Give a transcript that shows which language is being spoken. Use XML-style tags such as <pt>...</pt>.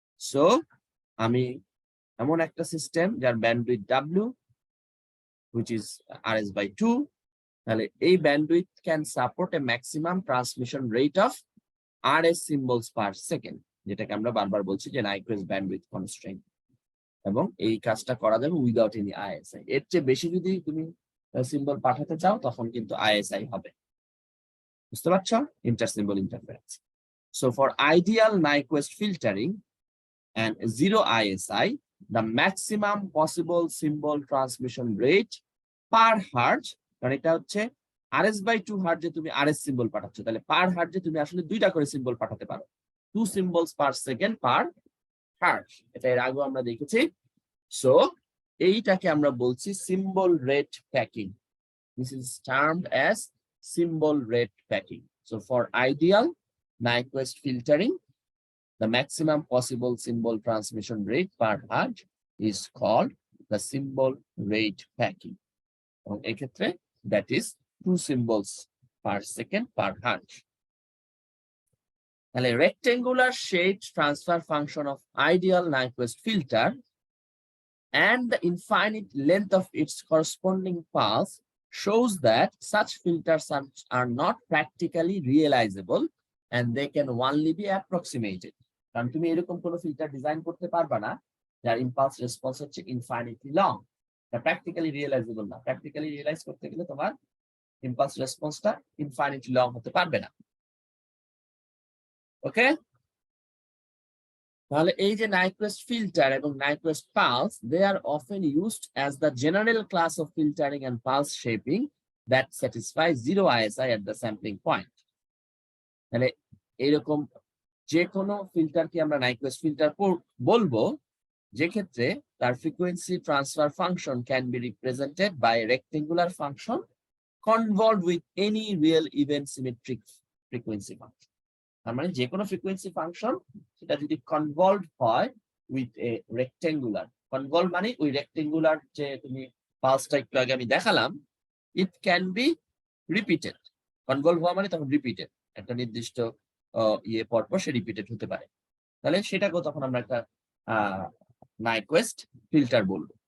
<bn>So আমি এমন একটা সিস্টেম যার bandwidth W which is RS/2, তাহলে এই bandwidth can support a maximum transmission rate of RS symbols per second, যেটাকে আমরা বারবার বলছি যে Nyquist bandwidth constraint, এবং এই কাজটা করা যাবে উইদাউট এনি ISI। এর চেয়ে বেশি যদি তুমি সিম্বল পাঠাতে চাও তখন কিন্তু ISI হবে, বুঝতে পারছো?</bn> <en>Inter symbol interference. So for ideal Nyquist filtering and zero ISI, the maximum possible symbol transmission rate per hertz, কারণ এটা হচ্ছে RS/2 হার্টজে তুমি RS symbol পাঠাচ্ছ, তাহলে per হার্টজে তুমি আসলে দুইটা করে সিম্বল পাঠাতে পারো, 2 symbols per second per hertz, এটা এর আগেও আমরা দেখেছি।</en> <bn>সো এইটাকে আমরা বলছি symbol rate packing.</bn> <en>This is termed as symbol rate packing. So for ideal Nyquist filtering, the maximum possible symbol transmission rate per hertz is called the symbol rate packing. এবং এক্ষেত্রে that is 2 symbols per second per hertz. তাহলে rectangular shaped transfer function of ideal Nyquist filter and the infinite length of its corresponding pulse shows that such filters are not practically realizable and they can only be approximated.</en> <bn>কারণ তুমি এরকম কোনো filter design করতে পারবা না যার impulse response হচ্ছে ইনফাইনিটলি long, এটা প্র্যাকটিক্যালি রিয়েলাইজেবল না। প্র্যাকটিক্যালি রিয়েলাইজ করতে গেলে তোমার ইম্পালস রেসপন্সটা ইনফাইনিটলি লং হতে পারবে না।</bn> <en>Okay, তাহলে এই যে Nyquist filter এবং Nyquist pulse, they are often used as the general class of filtering and pulse shaping that satisfies zero ISI at the sampling point. তাহলে এরকম যে কোনো ফিল্টারকে আমরা Nyquist filter বলবো যে ক্ষেত্রে তার frequency transfer function can be represented by a rectangular function convolved with any real even symmetric frequency function.</en> <bn>তার মানে যে কোনো ফ্রিকোয়েন্সি ফাংশন সেটা যদি কনভলভ হয় উইথ এ রেক্টেঙ্গুলার, কনভলভ মানে ওই রেক্টেঙ্গুলার যে তুমি পালসটা একটু আগে আমি দেখালাম, it can be repeated. Convolve হওয়া মানে তখন রিপিটেড, একটা নির্দিষ্ট ইয়ে পরপর সে রিপিটেড হতে পারে, তাহলে সেটাকেও তখন আমরা একটা Nyquist ফিল্টার বলবো।</bn>